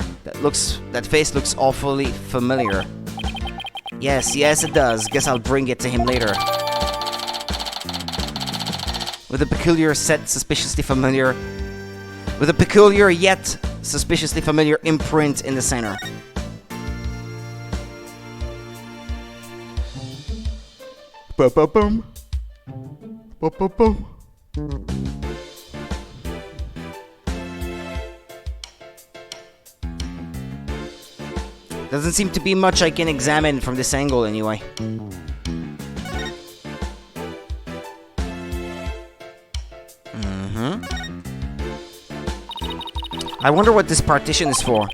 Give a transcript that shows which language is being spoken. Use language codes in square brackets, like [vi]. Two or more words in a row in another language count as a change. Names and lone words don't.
[en] That face looks awfully familiar. Yes, it does. Guess I'll bring it to him later. With a peculiar yet suspiciously familiar imprint in the center. Ba-ba-bum. Ba-ba-bum. Doesn't seem to be much I can examine from this angle anyway. I wonder what this partition is for.